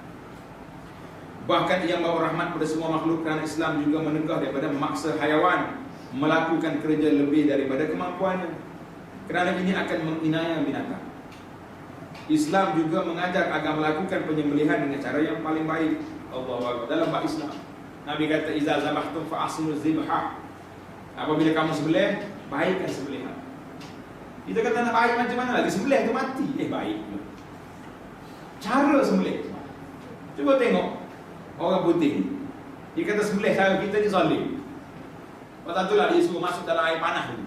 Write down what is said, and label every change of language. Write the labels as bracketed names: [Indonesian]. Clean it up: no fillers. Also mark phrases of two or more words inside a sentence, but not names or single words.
[Malay] Bahkan ia membawa rahmat pada semua makhluk, kerana Islam juga menegah daripada memaksa hayawan melakukan kerja lebih daripada kemampuannya, kerana ini akan menginaya binatang. Islam juga mengajar agar melakukan penyembelihan dengan cara yang paling baik. [Arabic] الله أكبر. [Malay] Dalam bab Islam, Nabi kata, [Arabic] "إذا ذبحتم فأحسنوا الذبحة." [Malay] Apabila kamu sembelih, baikkan sembelihan. Kita kata nak baik macam mana lagi? Sembelih tu mati. Baik pula. Cara sembelih. Cuba tengok orang putih. Dia kata sembelih cara kita ni zalim. Pasal itulah dia suruh masuk dalam air panas dulu.